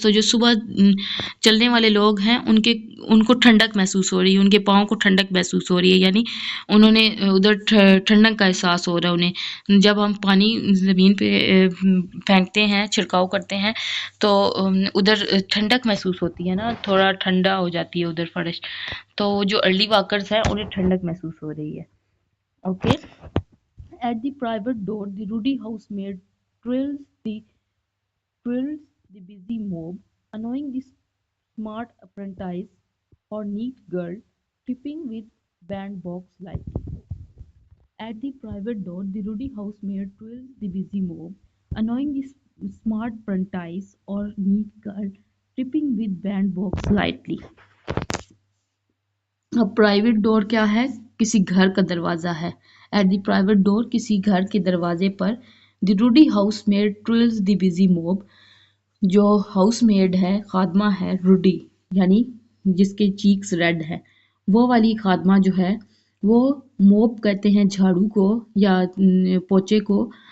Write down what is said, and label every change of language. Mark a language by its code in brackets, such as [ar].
[ur] تو جو صبح چلنے والے لوگ ہیں ان کو ٹھنڈک محسوس ہو رہی ہے، ان کے پاؤں کو ٹھنڈک محسوس ہو رہی ہے، یعنی انہوں نے ادھر ٹھنڈک کا احساس ہو رہا ہے انہیں. جب ہم پانی زمین پہ پھینکتے ہیں، چھڑکاؤ کرتے ہیں، تو ادھر ٹھنڈک محسوس ہوتی ہے نا، تھوڑا ٹھنڈا ہو جاتی ہے ادھر فرش. تو جو ارلی واکرز ہیں انہیں ٹھنڈک محسوس ہو رہی ہے. Okay. [en] At the private door, the ruddy housemaid trills the busy mob, annoying the smart apprentice or neat girl tripping with bandbox lightly. At the private door, the ruddy housemaid trills the busy mob, annoying the smart apprentice or neat girl tripping with bandbox lightly. [ur] اب private ڈور کیا ہے؟ کسی گھر کا دروازہ ہے. [en] at the private door, [ur] کسی گھر کے دروازے پر، [en] the rowdy house maid trolls the busy mob, [ur] جو ہاؤس میڈ ہے، خادمہ ہے، روڈی یعنی جس کے چیکس ریڈ ہے، وہ والی خادمہ جو ہے، وہ موب کہتے ہیں جھاڑو کو یا پوچے کو.